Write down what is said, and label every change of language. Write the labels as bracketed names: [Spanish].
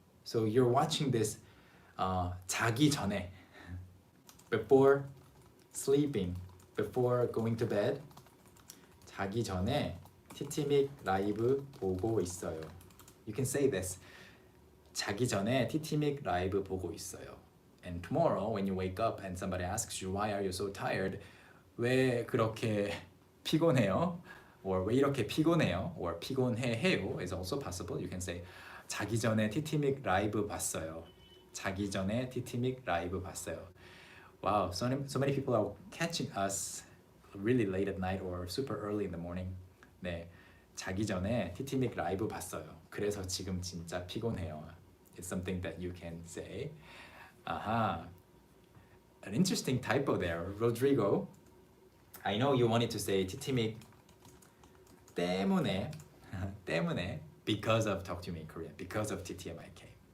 [English] So you're watching this [Korean] 자기 전에. [English] Before sleeping, before going to bed. [Korean] 자기 전에 TTMIK 라이브 보고 있어요. [English] You can say this. [Korean] 자기 전에 TTMIK 라이브 보고 있어요. [English] And tomorrow when you wake up and somebody asks you why are you so tired? [Korean] 왜 그렇게 피곤해요? Or 왜 이렇게 피곤해요? [English] Or 피곤해해요 is also possible. You can say [Korean] 자기 전에 TTMIK 라이브 봤어요. 자기 전에 TTMIK 라이브 봤어요. [English] Wow, so many people are catching us really late at night or super early in the morning. [Korean] 네, 자기 전에 TTMIK 라이브 봤어요. 그래서 지금 진짜 피곤해요. [English] It's something that you can say. Aha. An interesting typo there, Rodrigo. I know you wanted to say [Korean] TTMIK 때문에 때문에 [English] because of Talk to Me in Korean, because of TTMIK.